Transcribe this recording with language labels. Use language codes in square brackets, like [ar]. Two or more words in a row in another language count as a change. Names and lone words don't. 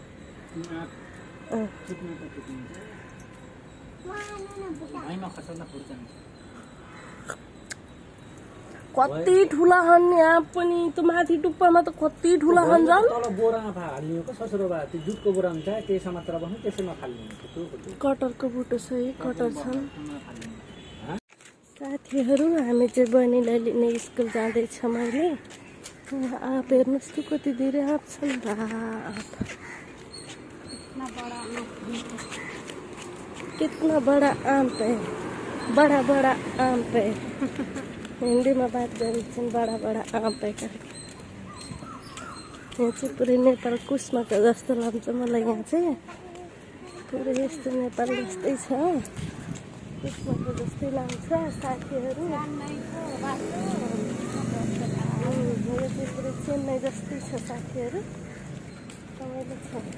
[ne] कति ठुला खाने आँप पनि त्यो माथि टुप्पामा त कति ठुला खान्छन् कटरको बुटो छ है कटर छन् साथीहरू हामी चाहिँ बहिनीलाई लिने स्कुल जाँदैछौँ अहिले आँप हेर्नुहोस् त कति धेरै आँप छन् [hi] कितना बड़ा आँप है बड़ा बड़ा आँप है हिंदी में बात गरिन्छन् बड़ा बड़ा आँप है [ne] यहाँ चाहिँ पुरै नेपाल कुसमाको जस्तो लाग्छ मलाई यहाँ चाहिँ पुरै यस्तो नेपाल जस्तै छ कुसमाको जस्तै लाग्छ साथीहरू यो चाहिँ पुरै चेन्नई जस्तै छ साथीहरू रमाइलो छ